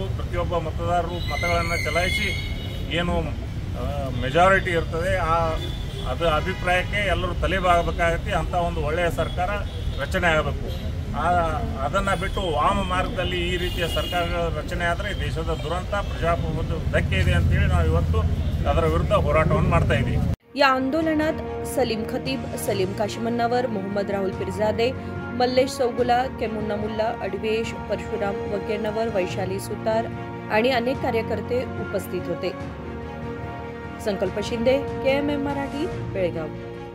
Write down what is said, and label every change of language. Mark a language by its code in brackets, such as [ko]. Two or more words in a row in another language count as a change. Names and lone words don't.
[kn] ಪ್ರತಿಯೊಬ್ಬ ಮತದಾರರು ಮತಗಳನ್ನು ಚಲಾಯಿಸಿ ಏನು ಮೆಜಾರಿಟಿ ಇರ್ತದೆ ಅದು ಅಭಿಪ್ರಾಯಕ್ಕೆ ಎಲ್ಲರೂ ತಲೆಬಾಗಬೇಕಾಗತ್ತೆ। ಅಂಥ ಒಂದು ಒಳ್ಳೆಯ ಸರ್ಕಾರ ರಚನೆ ಆಗಬೇಕು। ಅದನ್ನು ಬಿಟ್ಟು ವಾಮ ಮಾರ್ಗದಲ್ಲಿ ಈ ರೀತಿಯ ಸರ್ಕಾರಗಳ ರಚನೆ ಆದರೆ ದೇಶದ ದುರಂತ, ಪ್ರಜಾಪ್ರಭುತ್ವ ಧಕ್ಕೆ ಇದೆ ಅಂತೇಳಿ ನಾವು ಇವತ್ತು ಅದರ ವಿರುದ್ಧ ಹೋರಾಟವನ್ನು ಮಾಡ್ತಾ ಇದ್ದೀವಿ। [mr] या आंदोलनात सलीम खतीब, सलीम काशिमन्नावर, मोहम्मद राहुल पिरजादे, मल्लेश चौगुला, केमुन्ना मुल्ला, अडवेश, परशुराम वकेनवर, वैशाली सुतार आणि अनेक कार्यकर्ते उपस्थित होते। संकल्प शिंदे, KMM मराठी, बेळगाव।